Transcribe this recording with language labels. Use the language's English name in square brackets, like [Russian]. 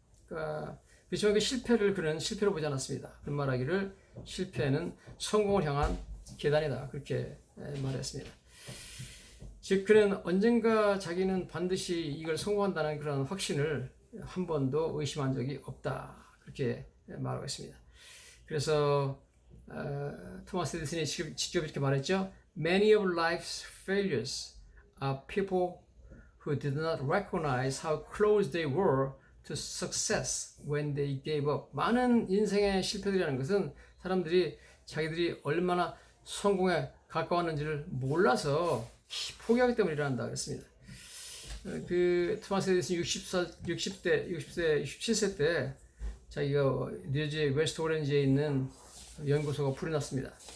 [Korean] 그러니까 그렇지만 그 실패를 그는 실패로 보지 않았습니다. 그런 말하기를 실패는 성공을 향한 계단이다, 그렇게 말했습니다. 즉 그는 언젠가 자기는 반드시 이걸 성공한다는 그런 확신을 한 번도 의심한 적이 없다, 그렇게 말하고 있습니다. 그래서 토마스 에디슨이 직접 이렇게 말했죠. [English] Many of life's failures are people who did not recognize how close they were to success when they gave up. [Korean] 많은 인생의 실패들이라는 것은 사람들이 자기들이 얼마나 성공에 가까웠는지를 몰라서 포기하기 때문에 일어난다 그랬습니다. 그 토마스 에디슨이 67세 때 자기가 뉴저지 웨스트 오렌지에 있는 연구소가 불이 났습니다.